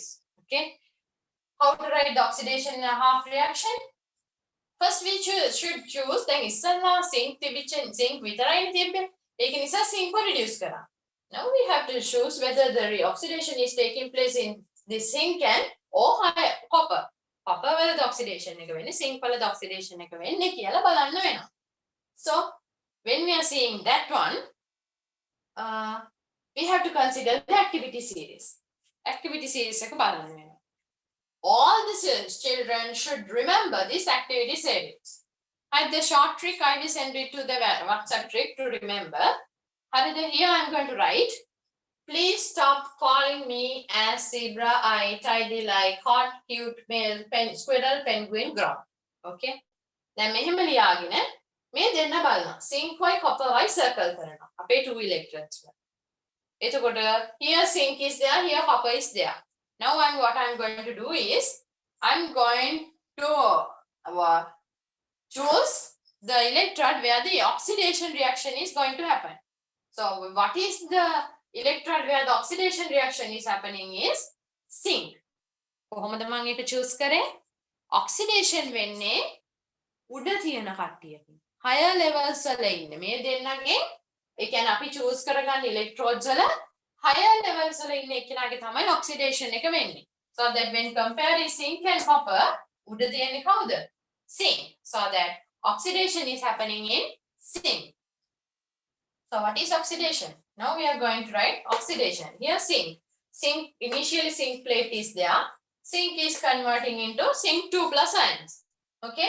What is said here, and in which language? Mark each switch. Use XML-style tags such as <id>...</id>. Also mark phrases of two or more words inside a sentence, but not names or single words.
<en>Okay. How to write the oxidation and half reaction? First we should choose then isalla zinc zinc</en> <si>විතරයිනේ තිබ්බේ. ඒක නිසා zinc को reduce කරා.</si> <en>Now we have to choose whether the oxidation is taking place in the zinc and or copper.</en> <si>Copper වලද oxidation එක වෙන්නේ zinc වලද oxidation එක වෙන්නේ කියලා බලන්න වෙනවා.</si> <en>So when we are seeing that one, we have to consider the activity series. Activity series</en> <si>එක බලන්න වෙනවා.</si> <en>All the children should remember this activity series. And the short trick I will send it to the WhatsApp trick to remember. Here I am going to write. Please stop calling me as zebra, eye, tidy like hot, cute, male, squirrel, penguin, ground.</en> <si>Okay? Then මෙහෙම ලියාගෙන මේ දෙන්න බලනවා. Zinc වයි copper වයි circle කරනවා. අපේ 2 electrons වල.</si> <en>එතකොට here zinc is there, here copper is there. Now what I'm going to do is I'm going to choose the electrode where the oxidation reaction is going to happen. So what is the electrode where the oxidation reaction is happening is zinc.</en> <si>කොහොමද මම ඒක choose කරේ? Oxidation වෙන්නේ උඩ තියෙන කට්ටියකින්.</si> <en>Higher levels</en> <si>වල ඉන්න. මේ දෙන්නගේ ඒ කියන්නේ අපි choose කරගන්න electrodes වල</si> <en>higher levels</en> <si>වල ඉන්න එක්කෙනාගේ තමයි oxidation එක වෙන්නේ.</si> <en>So that when comparing zinc and copper,</en> <si>උඩ තියෙන්නේ කවුද?</si> <en>Zinc. So that oxidation is happening in zinc. So what is oxidation? Now we are going to write oxidation. Here zinc. Zinc, initially zinc plate is there. Zinc is converting into zinc 2 plus ions. Okay?</en>